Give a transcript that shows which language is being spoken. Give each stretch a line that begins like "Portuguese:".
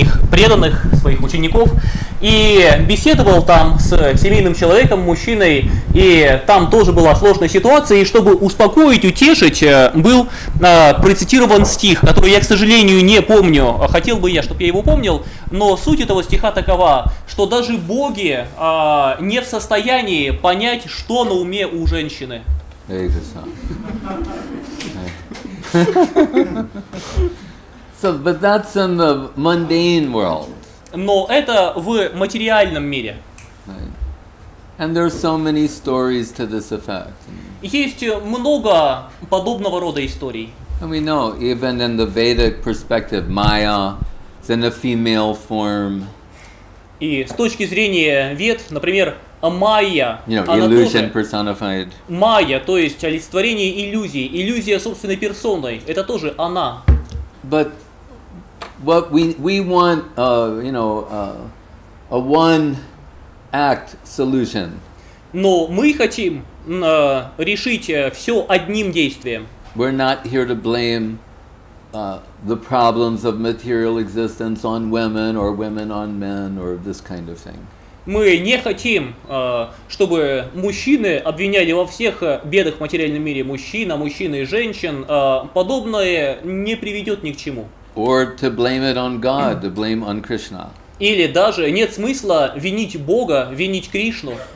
Russian: преданных своих учеников и беседовал там с семейным человеком, мужчиной, и там тоже была сложная ситуация, и чтобы успокоить, утешить, был процитирован стих, который я, к сожалению, не помню, хотел бы я, чтобы я его помнил, но суть этого стиха такова, что даже боги не в состоянии понять, что на уме у женщины.
English: So, but that's in the mundane world.
Russian: Но это в материальном мире. Right.
English: And there's so many stories to this effect.
Russian: Есть много подобного рода историй.
English: And we know, even in the Vedic perspective, Maya is in a female form.
Russian: И с точки зрения Вед, например, Майя,
English: illusion personified.
Russian: Майя, то есть олицетворение иллюзии, иллюзия собственной персоной, это тоже она.
English: But what we want, a one act solution.
Russian: Но мы хотим решить все одним действием.
English: We're not here to blame the problems of material existence on women or women on men or this kind of thing.
Russian: Мы не хотим, чтобы мужчины обвиняли во всех бедах в материальном мире мужчин, а мужчин и женщин. Подобное не приведет ни к чему.
English: Or to blame it on God, to blame on Krishna.
Russian: Или даже нет смысла винить Бога, винить Кришну.